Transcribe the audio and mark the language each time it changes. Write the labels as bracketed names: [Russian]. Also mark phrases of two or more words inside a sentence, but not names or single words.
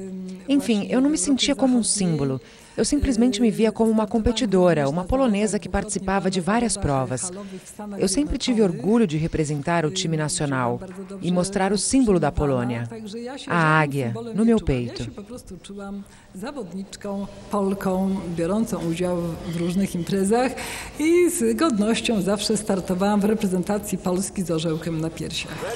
[Portuguese] Enfim, eu não me sentia como um símbolo. Eu simplesmente me via como uma competidora, uma polonesa que participava de várias provas. Eu sempre tive orgulho de representar o time nacional e mostrar o símbolo da Polônia, a águia, no meu peito. [Polish] Zawodniczką, Polką, biorącą udział w różnych imprezach i z godnością zawsze startowałam w reprezentacji Polski z orzełkiem na piersiach.